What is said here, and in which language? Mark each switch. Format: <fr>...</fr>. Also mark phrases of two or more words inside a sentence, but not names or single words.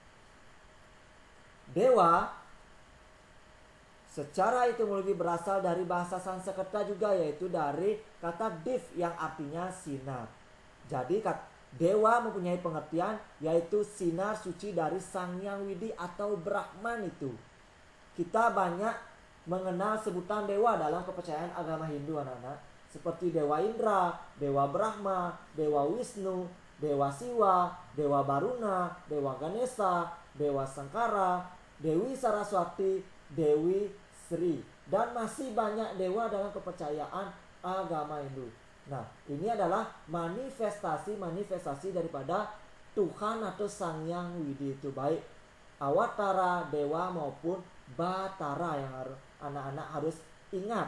<id>Dewa secara etimologi berasal dari bahasa Sanskerta juga, yaitu dari kata div yang artinya sinar. Jadi dewa mempunyai pengertian yaitu sinar suci dari Sang Hyang Widi atau Brahman itu. Kita banyak mengenal sebutan dewa dalam kepercayaan agama Hindu anak-anak, seperti Dewa Indra, Dewa Brahma, Dewa Wisnu, Dewa Siwa, Dewa Baruna, Dewa Ganesha, Dewa Sangkara, Dewi Saraswati, Dewi Sri, dan masih banyak dewa dalam kepercayaan agama Hindu. Nah, ini adalah manifestasi daripada Tuhan atau Sang Hyang Widi itu, baik awatara, dewa maupun batara, yang anak-anak harus ingat.</id>